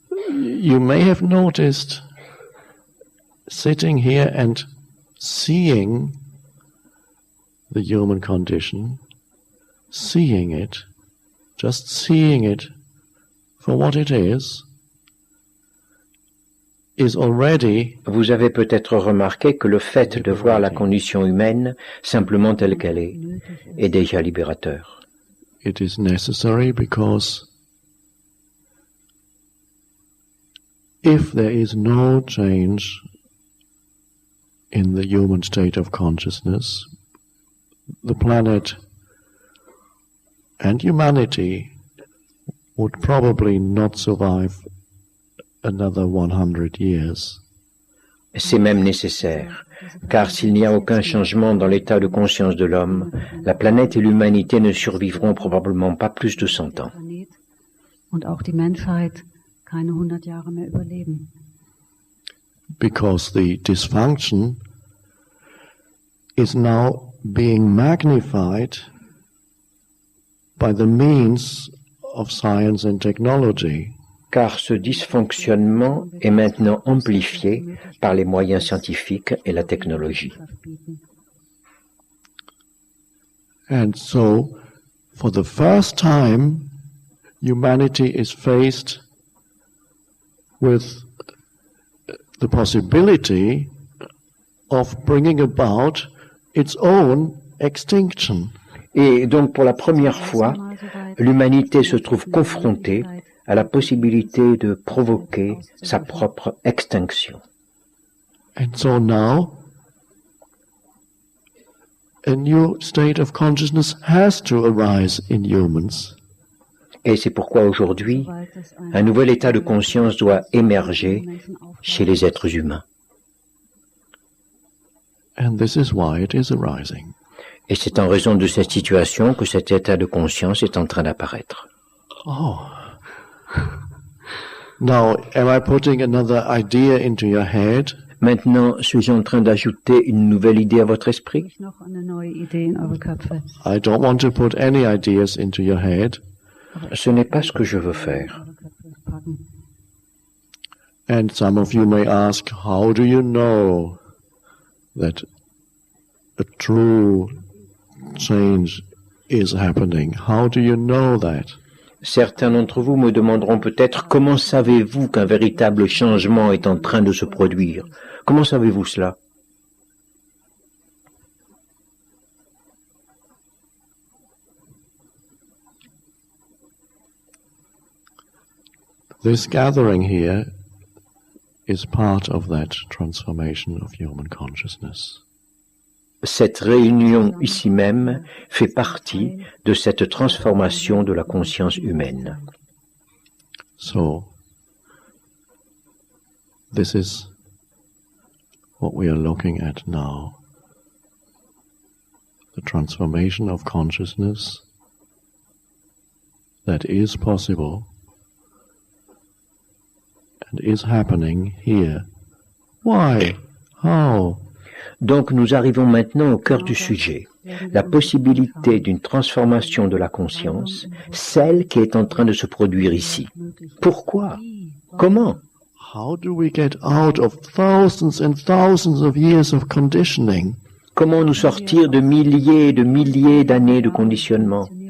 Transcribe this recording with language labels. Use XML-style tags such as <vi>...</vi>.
<en>you may have noticed sitting here and seeing the human condition, seeing it, just seeing it for what it is already</en> <fr>vous avez peut-être remarqué que le fait de voir la condition humaine simplement telle qu'elle est déjà libérateur.</fr> <en>it is necessary because if there is no change in the human state of consciousness, the planet and humanity would probably not survive another 100 years.</en> <fr>C'est même nécessaire, car s'il n'y a aucun changement dans l'état de conscience de l'homme, la planète et l'humanité ne survivront probablement pas plus de 100 ans.</fr> <de>und auch die Menschheit keine 100 Jahre mehr überleben.</de> <en>Because the dysfunction is now being magnified by the means of science and technology.</en> <fr>Car ce dysfonctionnement est maintenant amplifié par les moyens scientifiques et la technologie.</fr> <en>And so, for the first time, humanity is faced with the possibility of bringing about its own extinction.</en> <fr>Et donc pour la première fois, l'humanité se trouve confrontée à la possibilité de provoquer sa propre extinction.</fr> <en>And so now, a new state of consciousness has to arise in humans.</en> <fr>Et c'est pourquoi aujourd'hui, un nouvel état de conscience doit émerger chez les êtres humains.</fr> <en>And this is why it is arising.</en> <fr>Et c'est en raison de cette situation que cet état de conscience est en train d'apparaître. Oh.</fr> <en>Now, am I putting another idea into your head?</en> <fr>Maintenant, suis-je en train d'ajouter une nouvelle idée à votre esprit?</fr> <de>Noch eine neue Idee in eure Köpfe.</de> <en>I don't want to put any ideas into your head.</en> <fr>Ce n'est pas ce que je veux faire.</fr> <en>And some of you may ask, how do you know that a true change is happening? How do you know that?</en> <fr>Certains d'entre vous me demanderont peut-être comment savez-vous qu'un véritable changement est en train de se produire? Comment savez-vous cela?</fr> <en>This gathering here is part of that transformation of human consciousness.</en> <fr>Cette réunion ici même fait partie de cette transformation de la conscience humaine.</fr> <en>So, this is what we are looking at now. The transformation of consciousness that is possible and is happening here. Why? How?</en> <fr>Donc nous arrivons maintenant au cœur du sujet, la possibilité d'une transformation de la conscience, celle qui est en train de se produire ici. Pourquoi? Comment?</fr> <en>How do we get out of thousands and thousands of years of conditioning?</en> <fr>Comment nous sortir de milliers et de milliers d'années de conditionnement?</fr>